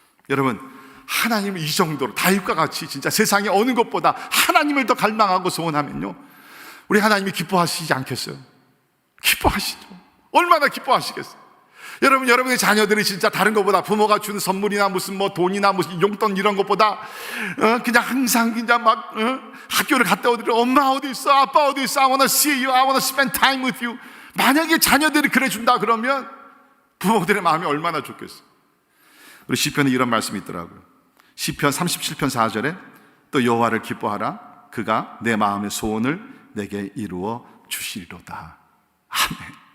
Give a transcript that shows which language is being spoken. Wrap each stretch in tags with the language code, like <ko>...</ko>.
<ko>여러분 하나님을 이 정도로 다윗과 같이 진짜 세상에 어느 것보다 하나님을 더 갈망하고 소원하면요, 우리 하나님이 기뻐하시지 않겠어요? 기뻐하시죠. 얼마나 기뻐하시겠어요? 여러분, 여러분의 자녀들이 진짜 다른 것보다 부모가 주는 선물이나 무슨 뭐 돈이나 무슨 용돈 이런 것보다 그냥 항상 그냥 막 학교를 갔다 오더니 엄마 어디 있어? 아빠 어디 있어?</ko> <en>I wanna see you. I wanna spend time with you.</en> <ko>만약에 자녀들이 그래 준다 그러면 부모들의 마음이 얼마나 좋겠어요. 우리 시편에 이런 말씀이 있더라고요. 시편 37편 4절에 또 여호와를 기뻐하라. 그가 내 마음의 소원을 내게 이루어 주시리로다. 아멘.</ko>